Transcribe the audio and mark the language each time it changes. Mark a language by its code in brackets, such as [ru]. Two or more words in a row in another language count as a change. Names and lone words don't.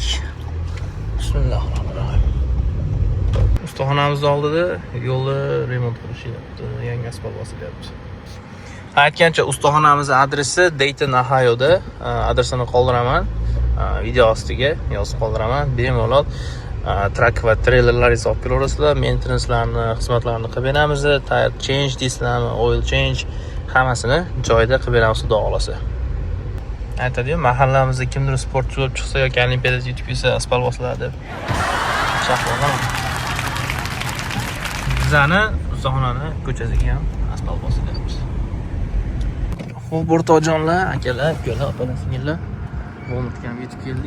[ar] بسم الله الرحمن الرحيم. [uz] Ustaxonamiz oldida yo'lni remont qilishyapti, yangi asfalt bosilyapti. Aytgancha ustaxonamiz adresi Dayton, Ohioda. Adresini qoldiraman. Video ostiga yozib qoldiraman. Bemalol trak va treylerlar olib kelaverasizlar. Maintenance'larni, xizmatlarni qilib beramiz. [en] Tire change [uz] deysizlarmi, [en] oil change [uz] hammasini joyida qilib beramiz, xudo xolasa. Aytadi-yu, mahallamizda kimdir sportchi bo'lib chiqsa yoki olimpiadada yutib kelsa asfalt bosiladi deb. Shaxsan bizani ustaxonani ko'chasiga ham asfalt bosilyapmiz. Xo'p, o'rtoqjonlar, akalar, ukalar, opalar, singillar, Walmartga ham yetib keldik.